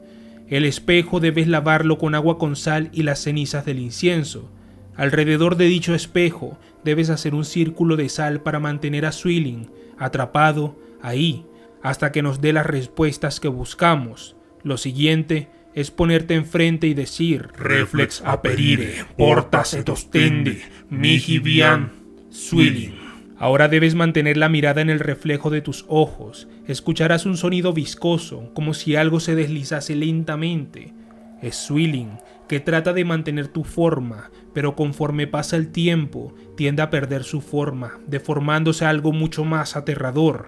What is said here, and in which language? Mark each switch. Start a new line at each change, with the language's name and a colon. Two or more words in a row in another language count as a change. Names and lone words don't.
Spanish: El espejo debes lavarlo con agua con sal y las cenizas del incienso. Alrededor de dicho espejo debes hacer un círculo de sal para mantener a Swilling atrapado ahí hasta que nos dé las respuestas que buscamos. Lo siguiente es ponerte enfrente y decir
Latin: Reflex aperire, portas et ostendi, mihi viam, Swilling.
Spanish: Ahora debes mantener la mirada en el reflejo de tus ojos. Escucharás un sonido viscoso, como si algo se deslizase lentamente. Es Swilling, que trata de mantener tu forma, pero conforme pasa el tiempo, tiende a perder su forma, deformándose a algo mucho más aterrador.